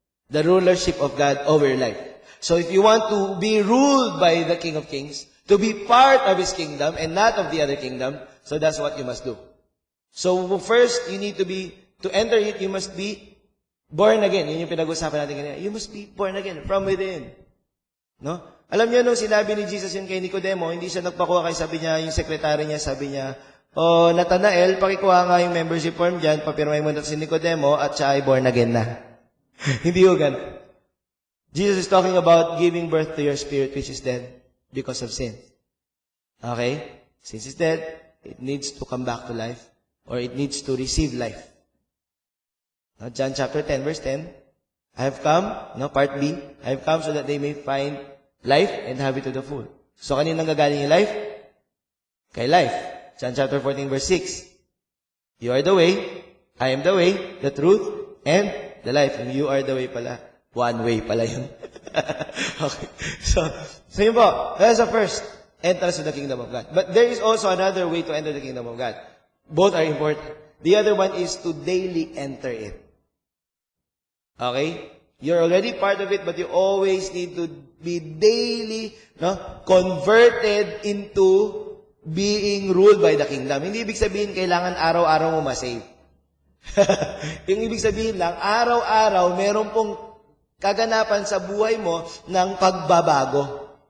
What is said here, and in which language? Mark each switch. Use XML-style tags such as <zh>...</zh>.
<en>The rulership of God over your life. So if you want to be ruled by the King of Kings, to be part of His kingdom and not of the other kingdom, so that's what you must do. So first, you need to enter it, you must be born again.</en> <tl>Yun yung pinag-usapan natin kanina.</tl> <en>You must be born again from within.</en> <tl>No? Alam niyo, nung sinabi ni Jesus yun kay Nicodemo, hindi siya nagpakuha kay sabi niya, yung sekretary niya, sabi niya, Nathanael, pakikuha nga yung membership form dyan, papirmay mo na si Nicodemo, at siya ay born again na. Hindi yun ganun.</tl> <en>Jesus is talking about giving birth to your spirit which is dead because of sin. Okay? Since it's dead, it needs to come back to life, or it needs to receive life. Now, John chapter 10, verse 10, I have come, part B, I have come so that they may find life and have it to the full. So,</en> <tl>kanina nanggagaling yung life? Kay life.</tl> <en>John chapter 14, verse 6, you are the way, I am the way, the truth, and the life. And you are the way pala. One way pala yun. Okay.</en> <tl>So yun po.</tl> <en>That's the first entrance to the kingdom of God. But there is also another way to enter the kingdom of God. Both are important. The other one is to daily enter it. Okay? You're already part of it, but you always need to be daily converted into being ruled by the kingdom.</en> <tl>Hindi ibig sabihin kailangan araw-araw mo masave. Yung ibig sabihin lang, araw-araw meron pong kaganapan sa buhay mo ng pagbabago.</tl>